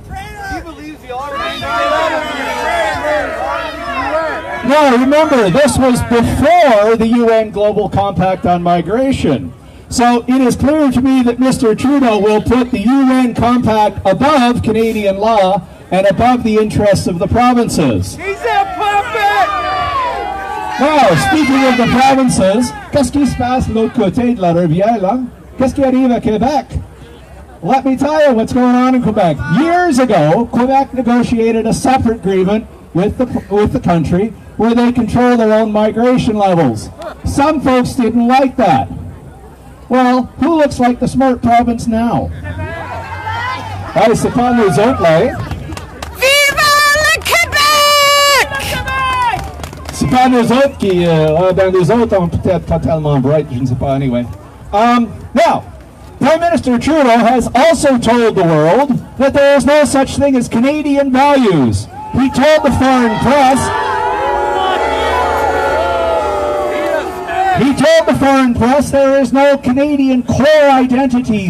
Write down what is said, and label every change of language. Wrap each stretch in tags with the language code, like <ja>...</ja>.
<en>Now, remember, this was before the UN Global Compact on Migration. So it is clear to me that Mr. Trudeau will put the UN Compact above Canadian law and above the interests of the provinces. He's a puppet! Now, speaking of the provinces,</en> <fr>qu'est-ce qui se passe de l'autre côté de la rivière, là? Qu'est-ce qui arrive à Quebec?</fr> <en>Let me tell you what's going on in Quebec. Years ago, Quebec negotiated a separate agreement with the country where they control their own migration levels. Some folks didn't like that. Well, who looks like the smart province now?</en> <fr>C'est pas nous autres, là. Viva le Québec! C'est pas nous autres qui... ben nous autres, on peut-être pas tellement bright, je ne sais pas, anyway.</fr> <en>Now, Prime Minister Trudeau has also told the world that there is no such thing as Canadian values. He told the foreign press... He told the foreign press there is no Canadian core identity.</en>